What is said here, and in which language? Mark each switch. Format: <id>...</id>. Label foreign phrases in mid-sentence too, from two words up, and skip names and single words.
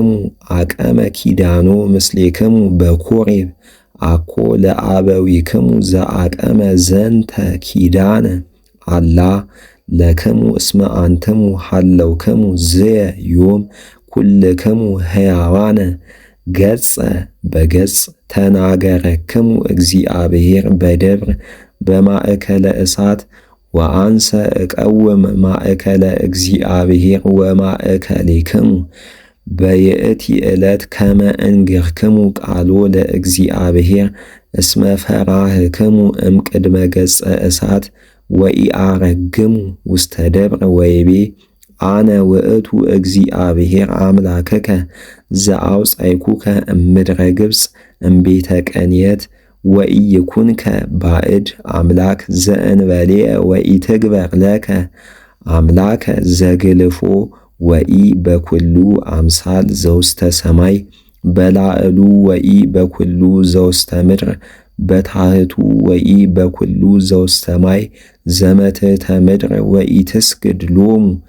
<gez>አቀመ ኪዳኖ ምስሌክሙ በኮሬብ አኮ ለአበዊክሙ ዘአቀመ ዘንተ ኪዳነ አላ ለክሙ እስመ አንትሙ ሀለውክሙ ዝየ ዮም ኩልክሙ ሕያዋነ ገጸ በገጽ ተናገረክሙ እግዚአብሔር በደብር በማእከለ እሳት ወአንሰ እቀውም ማእከለ እግዚአብሔር ወማእከሌክሙ በይእቲ ዕለት ከመ እንግርክሙ ቃሎ ለእግዚአብሔር እስመ ፈራህክሙ እምቅድመ ገጸ እሳት ወኢአረግሙ ውስተ ደብረ ወይቤ አነ ውእቱ እግዚአብሔር አምላክከ ዘአውጻእኩከ እምድረ ግብፅ እምቤተ ቀንየት ወኢይኩንከ ባዕድ አምላክ ዘእንበሌየ ወኢትግበር ለከ አምላከ ዘግልፎ ወኢ በኵሉ አምሳል ዘውስተ ሰማይ በላዕሉ ወኢ በኵሉ ዘውስተ ምድር በታሕቱ ወኢ በኵሉ ዘውስተ ማይ ዘመትሕተ ምድር ወኢትስግድ ሎሙ</gez>